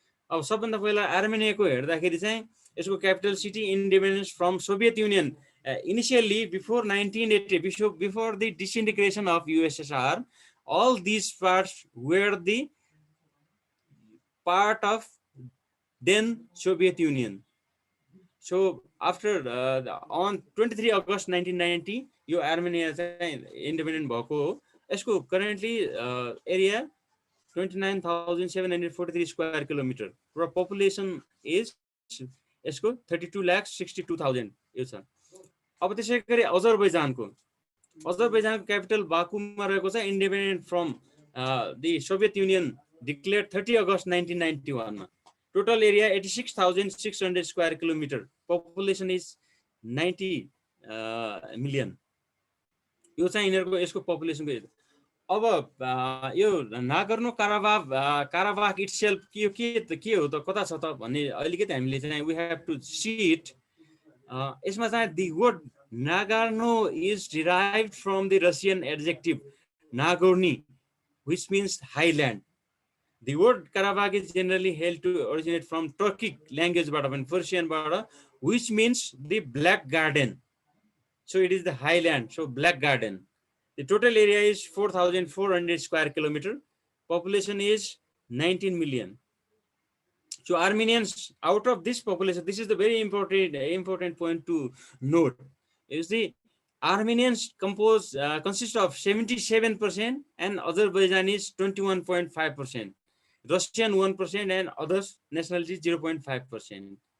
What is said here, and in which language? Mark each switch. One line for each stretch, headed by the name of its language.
Nepali: अब सबभन्दा पहिला आर्मेनियाको हेर्दाखेरि चाहिँ यसको
English: Capital city independence from Soviet Union initially before 1980, before the disintegration of USSR, all these parts were the part of then Soviet Union. So after on 23 August 1990,
Nepali: यो Armenia चाहिँ independent भएको हो। यसको करेन्टली एरिया 29,743 स्क्वायर किलोमिटर र population is यसको 32,62,000 यो छ। अब त्यसै गरी अजरबैजानको क्यापिटल बाकुमा रहेको छ,
English: independent from the Soviet Union declared
Nepali: 30 अगस्त 1991 मा।
English: Total area 86,600 square kilometre, population is 90 million.
Nepali: यो चाहिँ यिनीहरूको यसको पपुलेसनको। अब यो नागर्नो काराबाख इटसेल्फ के हो त, कता छ त भन्ने अलिकति हामीले चाहिँ
English: We have to see it.
Nepali: यसमा चाहिँ
English: The word Nagorno is derived from the Russian adjective nagorny, which means highland. The word Karabakh is generally held to originate from Turkic language, Persian, which means the black garden. So it is the highland, so black garden. The total area is 4,400 square kilometer. Population is 19 million. So Armenians, out of this population, this is the very important point to note, is the Armenians consist of 77% and Azerbaijanis 21.5%, Russian 1% and others nationalities 0.5%.